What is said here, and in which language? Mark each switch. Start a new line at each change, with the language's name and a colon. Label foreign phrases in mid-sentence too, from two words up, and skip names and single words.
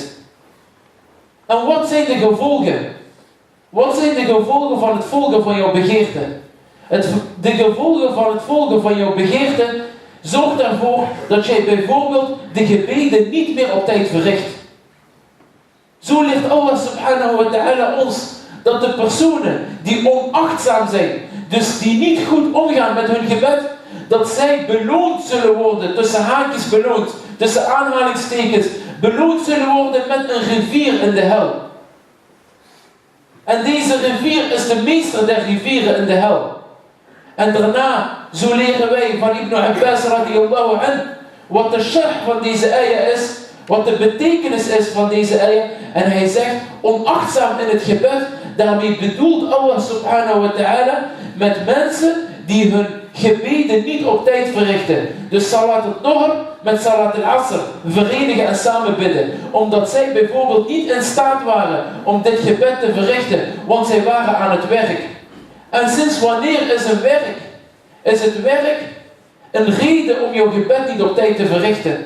Dutch: En wat zijn de gevolgen? Wat zijn de gevolgen van het volgen van jouw begeerte? De gevolgen van het volgen van jouw begeerte zorgt ervoor dat jij bijvoorbeeld de gebeden niet meer op tijd verricht. Zo leert
Arabic: الله سبحانه وتعالى
Dutch: ons dat de personen die onachtzaam zijn, dus die niet goed omgaan met hun gebed, dat zij beloond zullen worden, tussen haakjes beloond, tussen aanhalingstekens, beloond zullen worden met een rivier in de hel. En deze rivier is de meester der rivieren in de hel. En daarna, zo leren wij van Ibn Abbas
Arabic: رضي الله عنه,
Dutch: wat de sharh van deze ayah is, wat de betekenis is van deze ayah. En hij zegt, onachtzaam in het gebed, daarmee bedoelt
Arabic: الله سبحانه وتعالى
Dutch: met mensen die hun gebeden niet op tijd verrichten. Dus
Arabic: صلاة الظهر
Dutch: met
Arabic: صلاة العصر
Dutch: verenigen en samen bidden. Omdat zij bijvoorbeeld niet in staat waren om dit gebed te verrichten, want zij waren aan het werk. En sinds wanneer is een werk? Is het werk een reden om jouw gebed niet op tijd te verrichten?